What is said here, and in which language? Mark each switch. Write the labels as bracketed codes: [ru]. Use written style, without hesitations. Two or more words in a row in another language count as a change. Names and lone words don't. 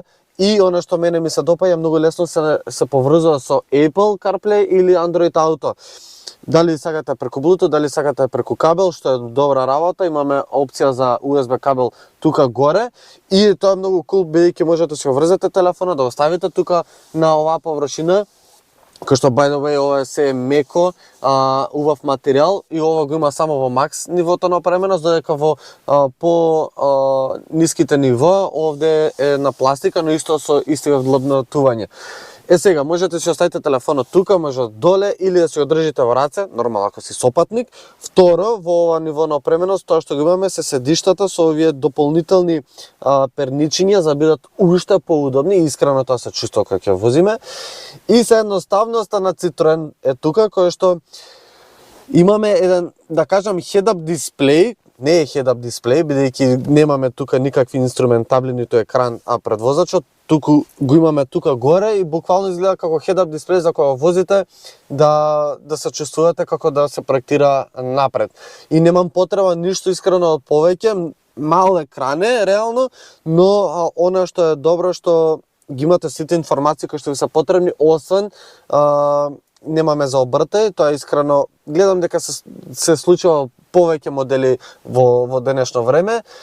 [mk] И оно што мене ми се допаѓа, многу лесно се поврзува со Apple CarPlay или Android Auto. Дали сакате преку Bluetooth, дали сакате преку кабел, што е добра работа, имаме опција за USB кабел тука горе и тоа е многу кул, бидејќи можете да се врзете телефона, да оставите тука на оваа површина, кој што [en] by the way [mk] ова се меко, убав материјал и ова го има само во макс нивото на опременост, додека во по ниските нива овде е на пластика, но исто со истиот вдлабнатување. Сега, можете да си оставите телефонот тука, може доле или да си го држите во раце, нормално ако си сопатник. Второ, во ова ниво на опременост, тоа што го имаме се седиштата со овие дополнителни перничиња за да бидат уште поудобни, искрено тоа се чувствува кога ќе возиме. И се едноставноста на Citroen е тука, кој што имаме еден, да кажам, head-up дисплеј, не е head-up дисплеј, бидејќи немаме тука никакви инструментабли, ниту екран пред возачот, туку го имаме тука горе и буквално изгледа како head-up дисплеј за кога возите да се чувствувате како да се проектира напред. И немам потреба ништо искрено од повеќе, мал екран е реално, но она што е добро што ги имате сите информации кои што ви се потребни, освен немаме за обртај, тоа искрено гледам дека се случува повеќе модели во денешно време.